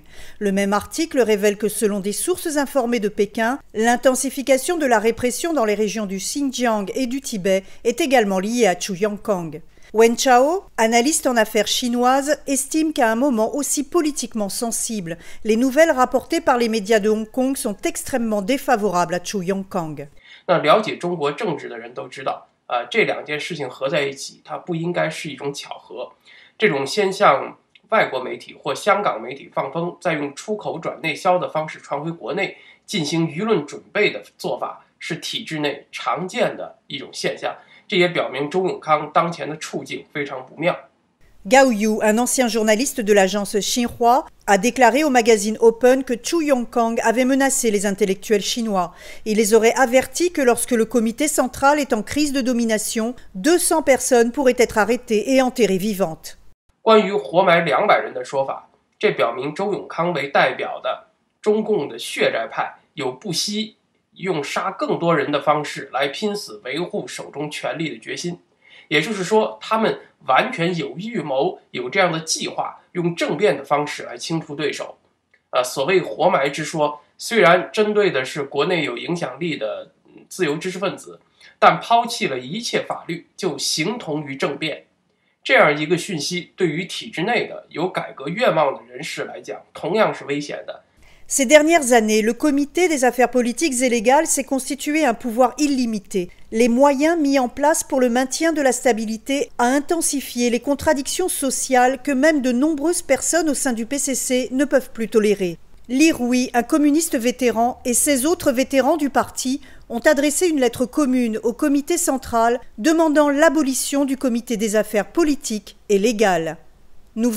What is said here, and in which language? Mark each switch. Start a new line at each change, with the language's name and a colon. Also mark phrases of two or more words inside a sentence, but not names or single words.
French: Le même article révèle que selon des sources informées de Pékin, l'intensification de la répression dans les régions du Xinjiang et du Tibet est également liée à Zhou Yongkang. Wen Chao, analyste en affaires chinoises, estime qu'à un moment aussi politiquement sensible, les nouvelles rapportées par les médias de Hong Kong sont extrêmement défavorables à Zhou Yongkang.
Chinese: 了解中国政治的人都知道，这两件事情合在一起，它不应该是一种巧合。这种先向外国媒体或香港媒体放风，再用出口转内销的方式传回国内，进行舆论准备的做法，是体制内常见的一种现象。这也表明周永康当前的处境非常不妙。
French: Gao Yu, un ancien journaliste de l'agence Xinhua, a déclaré au magazine Open que Zhou Yongkang avait menacé les intellectuels chinois. Il les aurait avertis que lorsque le comité central est en crise de domination, 200 personnes pourraient être arrêtées et enterrées vivantes.
Chinese: 关于活埋200人的说法，这表明周永康为代表的中共的血债派有不惜 用杀更多人的方式来拼死维护手中权力的决心，也就是说，他们完全有预谋、有这样的计划，用政变的方式来清除对手。所谓活埋之说，虽然针对的是国内有影响力的自由知识分子，但抛弃了一切法律，就形同于政变。这样一个讯息，对于体制内的有改革愿望的人士来讲，同样是危险的。
French: Ces dernières années, le comité des affaires politiques et légales s'est constitué un pouvoir illimité. Les moyens mis en place pour le maintien de la stabilité a intensifié les contradictions sociales que même de nombreuses personnes au sein du PCC ne peuvent plus tolérer. Li Rui, un communiste vétéran, et 16 autres vétérans du parti ont adressé une lettre commune au comité central demandant l'abolition du comité des affaires politiques et légales.